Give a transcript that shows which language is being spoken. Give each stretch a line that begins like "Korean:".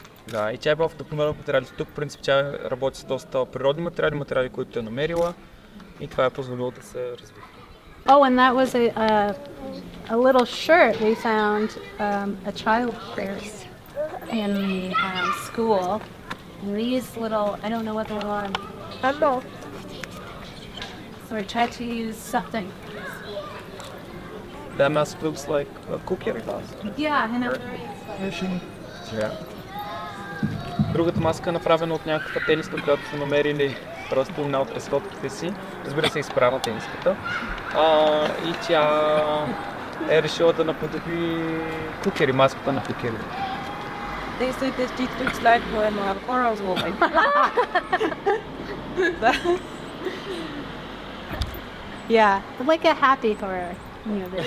Bulgarian: Да, и тя е била вдъхновена от материалите. Тук, в принцип, тя работи с доста природни материали, които е намерила и това е позволило да се развие.
English: Oh, and that was a little shirt we found, a child purse in the school. And these little, I don't know what they are. Hello. So we tried to use something. That mask looks like a cookie mask. Yeah, and Yeah.
Bulgarian: Другата маска е направена от някаква тениска, която са намерили просто една от разходките си. Разбира се, изправна тениската. И тя е решила да наподоби кукери, маската на кукери.
English: They said that it looks like when a horror movie. yeah, like a happy horror movie.